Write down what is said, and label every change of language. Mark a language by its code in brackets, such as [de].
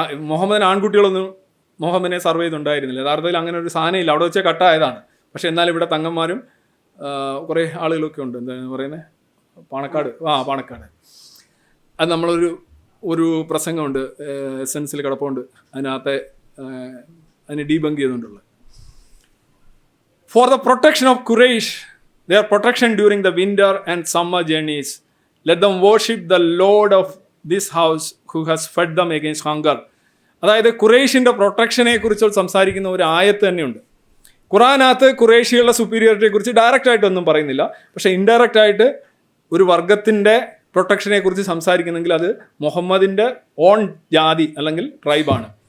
[ml] മുഹമ്മദിന് ആൺകുട്ടികളൊന്നും മുഹമ്മദിനെ സർവ് ചെയ്തുണ്ടായിരുന്നില്ല. യഥാർത്ഥത്തിൽ അങ്ങനെ ഒരു സാധനമില്ല, അവിടെ വെച്ചേ കട്ടായതാണ്. പക്ഷെ എന്നാൽ ഇവിടെ തങ്ങന്മാരും കുറേ ആളുകളൊക്കെ ഉണ്ട്. എന്താണ് പറയുന്നത്? പാണക്കാട്. അത് നമ്മളൊരു പ്രസംഗമുണ്ട്, എസൻസിൽ കിടപ്പുണ്ട്, അതിനകത്തെ അതിനെ debunk ചെയ്തുകൊണ്ടുള്ളത്. [en] For the protection of Quraish, their protection during the winter and summer journeys, let them worship the Lord of this house who has fed them against hunger. [ml] അതായത് ഖുറൈഷിൻ്റെ പ്രൊട്ടക്ഷനെ കുറിച്ച് സംസാരിക്കുന്ന ഒരു ആയത്ത് തന്നെയുണ്ട് ഖുറാനകത്ത്. ഖുറൈഷികളുടെ സുപ്പീരിയോറിറ്റിയെ കുറിച്ച് ഡയറക്റ്റ് ആയിട്ടൊന്നും പറയുന്നില്ല. പക്ഷേ ഇൻഡയറക്റ്റ് ആയിട്ട് ഒരു വർഗത്തിൻ്റെ പ്രൊട്ടക്ഷനെ കുറിച്ച് സംസാരിക്കുന്നെങ്കിൽ അത് മുഹമ്മദിൻ്റെ ഓൺ ജാതി അല്ലെങ്കിൽ ട്രൈബാണ്.